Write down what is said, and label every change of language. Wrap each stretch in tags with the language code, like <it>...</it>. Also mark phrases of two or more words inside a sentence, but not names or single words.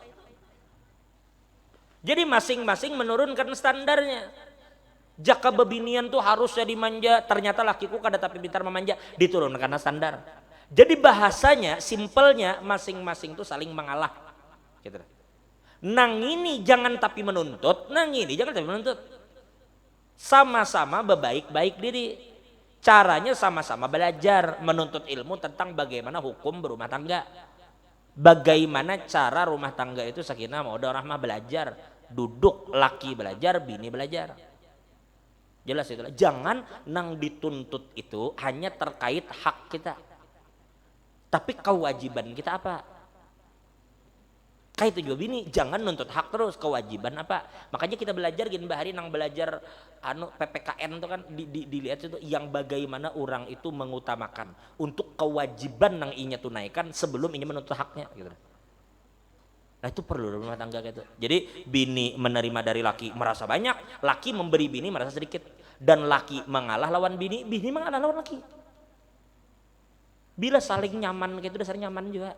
<bjn>Jadi masing-masing menurunkan standarnya. Jaka bebinian tuh harusnya dimanja, ternyata lakiku kada tapi pintar memanja, diturunkan standar. Jadi bahasanya, simpelnya masing-masing tuh saling mengalah. Gitu. Nang ini jangan tapi menuntut, nang ini jangan tapi menuntut. Sama-sama berbaik-baik diri. Caranya sama-sama belajar menuntut ilmu tentang bagaimana hukum berumah tangga. Bagaimana cara rumah tangga itu</bjn> <ar>سكينة مودة رحمة</ar> <bjn>belajar. Duduk laki belajar, bini belajar. Jelas itu. Jangan nang dituntut itu hanya terkait hak kita. Tapi kewajiban kita apa? Kayak itu juga bini, jangan nuntut hak terus, kewajiban apa? Makanya kita belajar gini bahari nang belajar PPKN itu kan dilihat itu yang bagaimana orang itu mengutamakan untuk kewajiban nang inya tunaikan sebelum inya menuntut haknya gitu. Nah itu perlu rumah tangga gitu. Jadi bini menerima dari laki merasa banyak, laki memberi bini merasa sedikit. Dan laki mengalah lawan bini, bini mengalah lawan laki. Bila saling nyaman gitu dasar nyaman juga.</bjn>